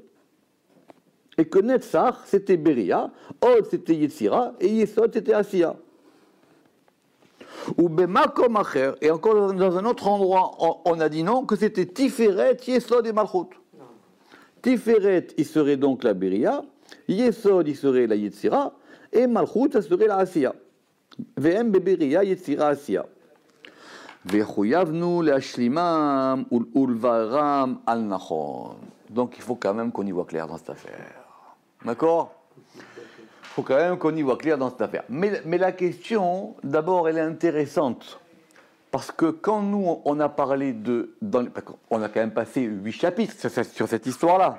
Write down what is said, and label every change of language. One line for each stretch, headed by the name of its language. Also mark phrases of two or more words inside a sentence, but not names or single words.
French: Et que Netzach, c'était Beria, Od, c'était Yetzira, et Yesod, c'était Asiya.
Hebrew: Ou במקום אחר,
French: et encore dans un autre endroit, on a dit non, que c'était Tiferet, Yesod et Malchut. Tiferet, il serait donc la Beria, Yesod, il serait la Yetzira, et Malchut, ça serait la Asiya.
Hebrew: והם בבריאה, יצירה, עשיה. וחייבנו להשלימם ולבררם על נכון.
French: Donc il faut quand même qu'on y voit clair dans cette affaire. D'accord ? Il faut quand même qu'on y voit clair dans cette affaire. Mais la question, d'abord, elle est intéressante. Parce que quand nous, on a parlé on a quand même passé 8 chapitres sur cette histoire-là.